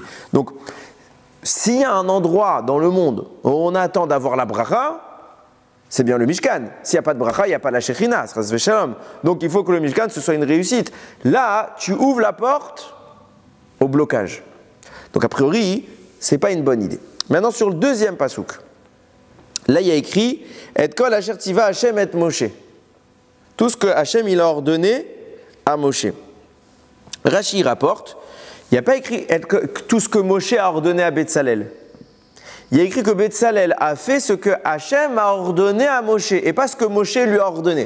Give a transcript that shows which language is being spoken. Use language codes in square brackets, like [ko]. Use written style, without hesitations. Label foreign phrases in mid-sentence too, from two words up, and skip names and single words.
[fr] Donc, s'il y a un endroit dans le monde où on attend d'avoir la bracha, c'est bien le Mishkan. S'il n'y a pas de bracha, il n'y a pas la Shechina, [he] חס ושלום. [fr] Donc il faut que le Mishkan, ce soit une réussite. Là, tu ouvres la porte au blocage. Donc a priori, ce n'est pas une bonne idée. Maintenant, sur le deuxième pasouk, là, il y a écrit « [he] את כל אשר ציווה השם את משה ». [fr] Tout ce que Hachem il a ordonné à Moshe. Rashi rapporte, il n'y a pas écrit tout ce que Moshe a ordonné à Betsalel. il y a écrit que Betsalel a fait ce que Hachem a ordonné à Moshe et pas ce que Moshe lui a ordonné.